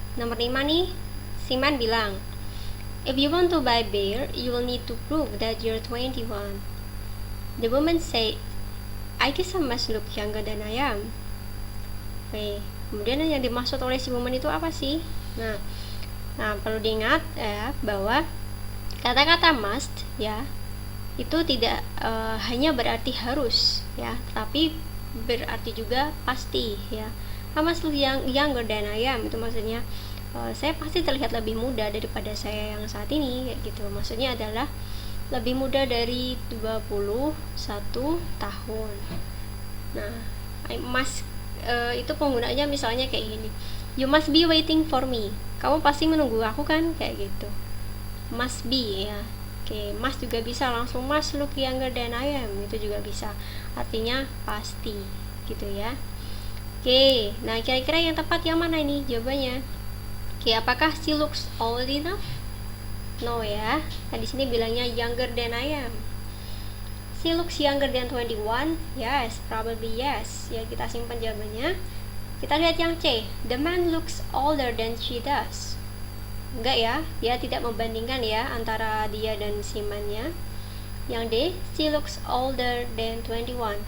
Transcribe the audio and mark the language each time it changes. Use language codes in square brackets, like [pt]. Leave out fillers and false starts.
[id] Nomor 5 nih, Siman bilang, [en] if you want to buy beer, you will need to prove that you're 21. The woman said, I guess I must look younger than I am. [id] Oke, kemudian yang dimaksud oleh si woman itu apa sih? Nah, perlu diingat ya bahwa kata-kata must ya itu tidak hanya berarti harus ya, tapi berarti juga pasti ya. [en] I must look younger than I am, [id] itu maksudnya saya pasti terlihat lebih muda daripada saya yang saat ini kayak gitu. Maksudnya adalah lebih muda dari 21 tahun. Nah, I must itu penggunaannya misalnya kayak gini, [en] you must be waiting for me, [id] kamu pasti menunggu aku kan, kayak gitu. Must be ya. Oke, must juga bisa langsung [en] must look younger than I am, [id] itu juga bisa, artinya pasti gitu ya. Oke, nah kira-kira yang tepat yang mana ini jawabannya? [en] Oke, [id] apakah [en] she looks old enough? No ya. [id] Nah, di sini bilangnya [en] younger than I am. She looks younger than 21. Yes, probably yes. [id] Ya, kita simpan jawabannya. Kita lihat yang C. [en] The man looks older than she does. [id] Enggak ya, dia tidak membandingkan ya antara dia dan si man-nya. Yang D, [en] she looks older than 21.